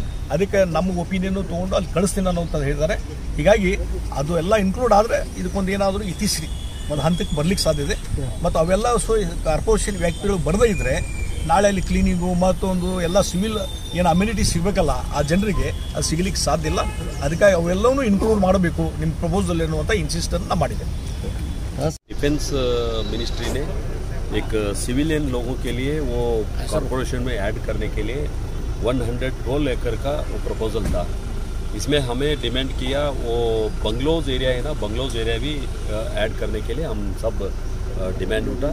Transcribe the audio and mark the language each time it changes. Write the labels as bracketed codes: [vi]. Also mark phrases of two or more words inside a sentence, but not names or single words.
[kn] ಅದಕ್ಕೆ ನಮ್ಮ ಒಪಿನಿಯನ್ ತೊಗೊಂಡು ಅಲ್ಲಿ ಕಳಿಸ್ತೀನಿ ಅನ್ನೋಂತ ಹೇಳಿದ್ದಾರೆ. ಹೀಗಾಗಿ ಅದು ಎಲ್ಲ ಇನ್ಕ್ಲೂಡ್ ಆದರೆ ಇದಕ್ಕೊಂದು ಏನಾದರೂ ಇತಿಶ್ರೀ ಒಂದು ಹಂತಕ್ಕೆ ಬರ್ಲಿಕ್ಕೆ ಸಾಧ್ಯ ಇದೆ. ಮತ್ತು ಅವೆಲ್ಲ ಕಾರ್ಪೊರೇಷನ್ ವ್ಯಕ್ತಿಗಳು ಬರದೇ ಇದ್ದರೆ ನಾಳೆ ಅಲ್ಲಿ ಕ್ಲೀನಿಂಗು ಮತ್ತೊಂದು ಎಲ್ಲ ಸಿವಿಲ್ ಏನು ಅಮ್ಯುನಿಟಿ ಸಿಗಬೇಕಲ್ಲ ಆ ಜನರಿಗೆ ಅದು ಸಿಗಲಿಕ್ಕೆ ಸಾಧ್ಯ ಇಲ್ಲ. ಅದಕ್ಕಾಗಿ ಅವೆಲ್ಲವೂ ಇನ್ಕ್ಲೂಡ್ ಮಾಡಬೇಕು ನಿಮ್ಮ ಪ್ರಪೋಸಲ್ ಎನ್ನುವಂಥ ಇನ್ಸಿಸ್ಟನ್ನು ಮಾಡಿದೆ. [en] defence ministry [hi] ने एक सिविलियन लोगों के लिए वो कॉरपोरेशन में ऐड करने के लिए 112 एकड़ का वो प्रपोजल था. इसमें हमें डिमांड किया वो [en] bungalows area [hi] है ना, [en] bungalows area [hi] भी ऐड करने के लिए हम सब डिमांड उठा.